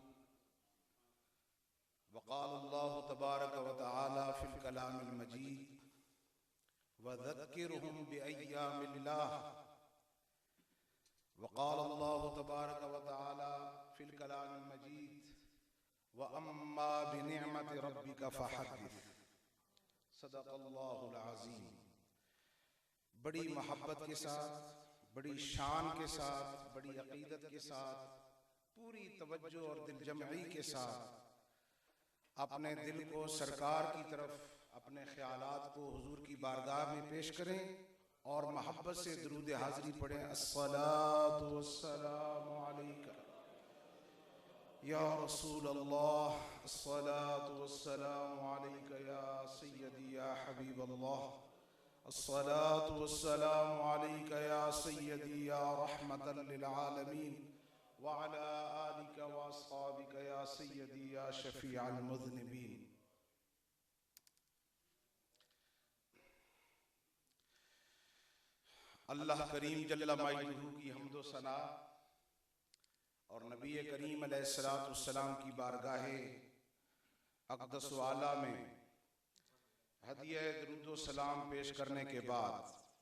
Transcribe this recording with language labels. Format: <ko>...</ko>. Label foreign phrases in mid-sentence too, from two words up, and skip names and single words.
<ar>وقال الله تبارك وتعالى في الكلام المجيد وذكرهم بأيام الله. وقال الله تبارك وتعالى في الكلام المجيد وأما بنعمة ربك فحدث. صدق الله العظيم.</ar> <ur>بڑی محبت کے ساتھ، بڑی شان کے ساتھ، بڑی عقیدت کے ساتھ، پوری توجہ اور دلجمعی کے ساتھ اپنے دل کو سرکار کی طرف، اپنے خیالات کو حضور کی بارگاہ میں پیش کریں اور محبت سے درود حاضری پڑھیں.</ur> <ar>الصلاة والسلام عليك يا رسول الله، الصلاة والسلام عليك يا سيدي يا حبيب الله، الصلاة والسلام عليك يا سيدي يا رحمة للعالمين وعلى آلك وأصحابك يا سيدي يا شفيع المذنبين.</ar> <ur>اللہ کریم</ur> <ar>جل مجده</ar> <ur>کی حمد و ثنا اور نبی کریم علیہ السلام کی بارگاہِ اقدس و اعلیٰ میں ہدیہ درود سلام پیش کرنے کے بعد,</ur>